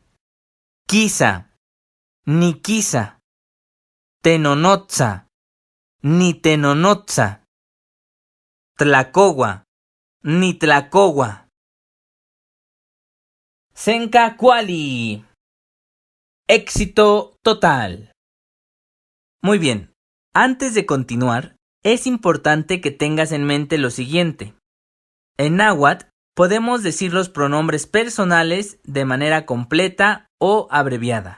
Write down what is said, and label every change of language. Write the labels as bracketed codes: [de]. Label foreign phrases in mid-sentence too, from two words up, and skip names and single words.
[nah] Quizá. Ni quizá. Tenonotza. Ni tenonotza. Tlacogua. Ni tlacogua. Senka Kuali. [es] Éxito total. Muy bien. Antes de continuar, es importante que tengas en mente lo siguiente. En náhuatl podemos decir los pronombres personales de manera completa o abreviada.